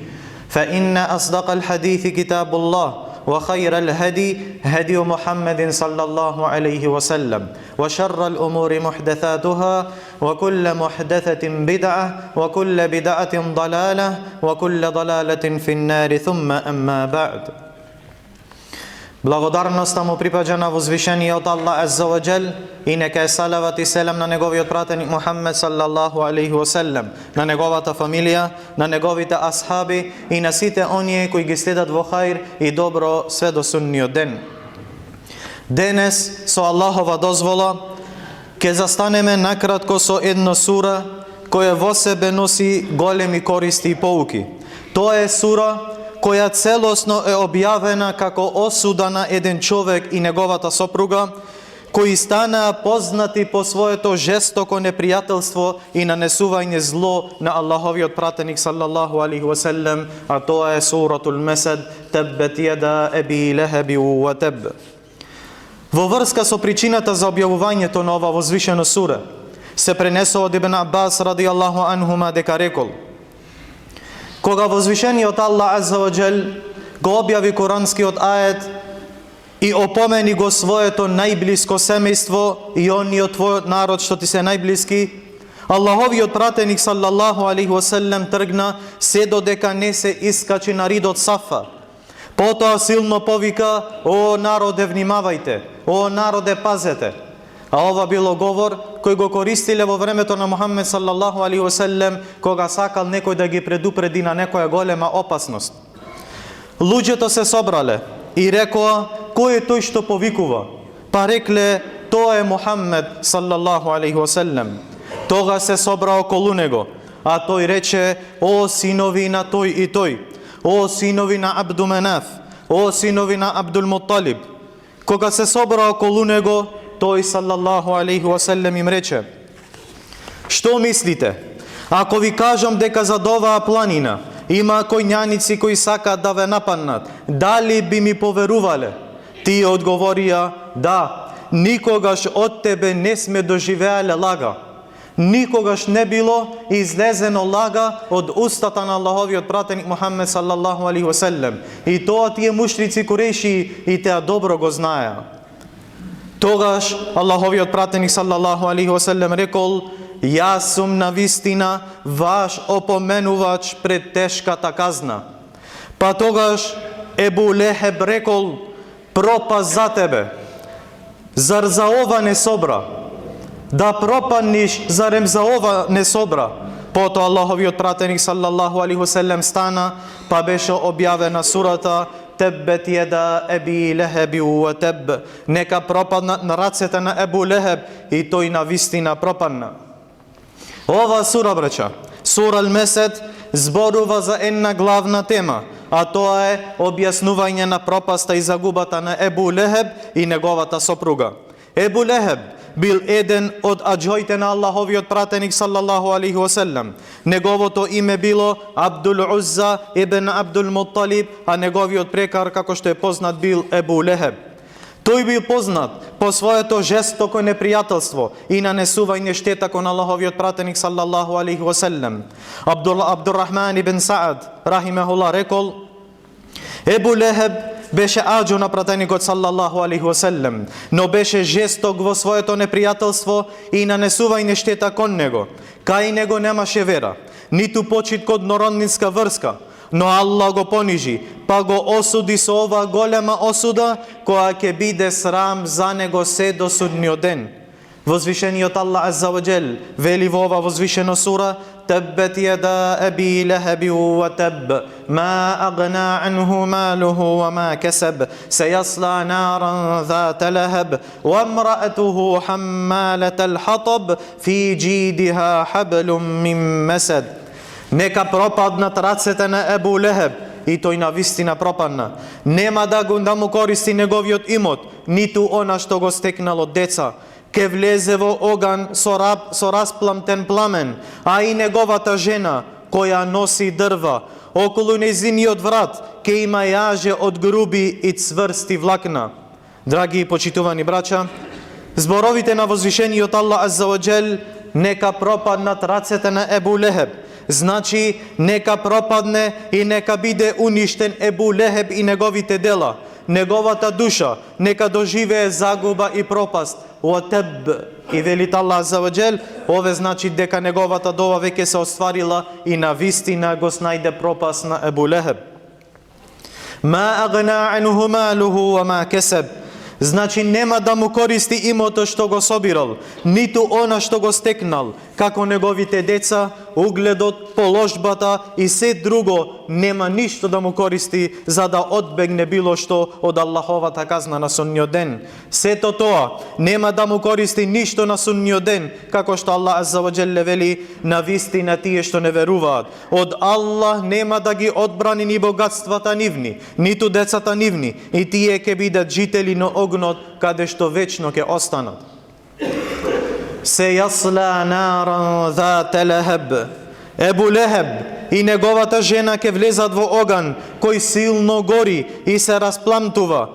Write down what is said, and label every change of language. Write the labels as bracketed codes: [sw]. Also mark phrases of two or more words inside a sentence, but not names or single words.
[ar] فإن أصدق الحديث كتاب الله وخير الهدي هدي محمد صلى الله عليه وسلم وشر الأمور محدثاتها وكل محدثة بدعة وكل بدعة ضلالة وكل ضلالة في النار ثم أما بعد. [mk] Благодарноста му припаѓа на возвишениот Аллах [ar] عز وجل [mk] и нека е салават и селам на неговиот пратеник Мухаммед [ar] صلى الله عليه وسلم, [mk] на неговата фамилија, на неговите асхаби и на сите оние кои ги следат во хаир и добро све до судниот ден. Денес со Аллахова дозвола ќе застанеме накратко со една сура која во себе носи големи користи и поуки. Тоа е сура која целосно е објавена како осуда на еден човек и неговата сопруга, кои станаа познати по своето жестоко непријателство и нанесување зло на Аллаховиот пратеник [ar] صلى الله عليه وسلم, [mk] а тоа е суратул Масад, [ar] تبت يدا أبي لهب وتب. [mk] Во врска со причината за објавувањето на ова возвишена сура, се пренесува од Ибн Аббас [ar] رضي الله عنهما [mk] дека рекол: кога возвишениот Аллах [ar] عز وجل [mk] го објави куранскиот ајет и опомени го своето најблиско семејство и ониот твојот народ што ти се најблиски, Аллаховиот пратеник [ar] صلى الله عليه وسلم [mk] тргна се додека не се искачи на ридот Сафа. Потоа силно повика: о народе, внимавајте, о народе, пазете. А ова било говор кој го користиле во времето на Мухаммед [ar] صلى الله عليه وسلم, [mk] кога сакал некој да ги предупреди на некоја голема опасност. Луѓето се собрале и рекоа: кој е тој што повикува? Па рекле: тоа е Мухаммед [ar] صلى الله عليه وسلم. [mk] Тога се собра околу него, а тој рече: о синови на тој и тој, о синови на Абду Менаф, о синови на Абдул Мутталиб. Кога се собра околу него, тој [ar] صلى الله عليه وسلم [mk] им рече: што мислите? Ако ви кажам дека зад оваа планина има коњаници кои сакаат да ве нападнат, дали би ми поверувале? Тие одговорија: да, никогаш од тебе не сме доживеале лага. Никогаш не било излезено лага од устата на Аллаховиот пратеник Мухаммед [ar] صلى الله عليه وسلم. [mk] И тоа тие мушрици Курејши и теа добро го знаеа. Тогаш Аллаховиот пратеник [ar] صلى الله عليه وسلم [mk] рекол: јас сум навистина ваш опоменувач пред тешката казна. Па тогаш Ебу Лехеб рекол: пропаст за тебе. Зар за ова не собра? Да пропадниш, зарем за ова не собра? Потоа Аллаховиот пратеник [ar] صلى الله عليه وسلم [mk] стана, па беше објавена сурата [ar] تبت يدا أبي لهب وتب. [mk] Нека пропаднат на рацете на Ебу Лехеб и тој на вистина пропадна. Ова сура, браќа, сура Ал-Масад, зборува за една главна тема, а тоа е објаснување на пропаста и загубата на Ебу Лехеб и неговата сопруга. Ебу Лехеб бил еден од аџоите на Аллаховиот пратеник [ar] صلى الله عليه وسلم. [mk] Неговото име било Абдул Узза ибн Абдул Мутталиб, а неговиот прекар, како што е познат, бил Ебу Лехеб. Тој бил познат по своето жестоко непријателство и нанесување штета кон Аллаховиот пратеник [ar] صلى الله عليه وسلم. [mk] Абдуррахман ибн Саад рахимехулла рекол: Ебу Лехеб беше аџо на пратеникот [ar] صلى الله عليه وسلم, [mk] но беше жесток во своето непријателство и нанесување штета кон него. Кај него немаше вера, ниту почит код народнинска врска, но Аллах го понижи, па го осуди со ова голема осуда, која ќе биде срам за него се до судниот ден. Возвишениот Аллах [ar] عز وجل [mk] вели во ова возвишена сура: [ar] تبت يدا أبي لهب وتب ما أغنى عنه ماله وما كسب سيصلى نارا ذات لهب وامرأته حمالة الحطب في جيدها حبل من مسد. [mk] Нека пропаднат рацете на Ебу Лехеб, и тој навистина пропадна. Нема да му користи неговиот имот, ниту она што го стекнал од деца. Ке влезе во оган со распламтен пламен, а и неговата жена, која носи дрва, околу нејзиниот врат, ке има јаже од груби и цврсти влакна. Драги и почитувани браќа, зборовите на возвишениот Аллах [ar] عز وجل, [mk] нека пропаднат рацете на Ебу Лехеб, значи нека пропадне и нека биде уништен Ебу Лехеб и неговите дела. Неговата душа нека доживее загуба и пропаст. Отеб, и велит Аллах [ar] عز وجل, [mk] ове значи дека неговата дова веќе се остварила и на вистина го снајде пропаст на Ебу Лехеб. [ar] ما أغنى عنه ماله وما كسب, [mk] значи нема да му користи имото што го собирал, ниту она што го стекнал, како неговите деца, угледот, положбата и се друго, нема ништо да му користи за да одбегне било што од Аллаховата казна на судниот ден. Сето тоа нема да му користи ништо на судниот ден, како што Аллах [ar] عز وجل [mk] вели: на вистина тие што не веруваат, од Аллах нема да ги одбрани ни богатствата нивни, ниту децата нивни, и тие ќе бидат жители на огнот, каде што вечно ќе останат. [ar] سيصلى نارا ذات لهب, [mk] Ебу Лехеб и неговата жена ќе влезат во оган кој силно гори и се распламтува.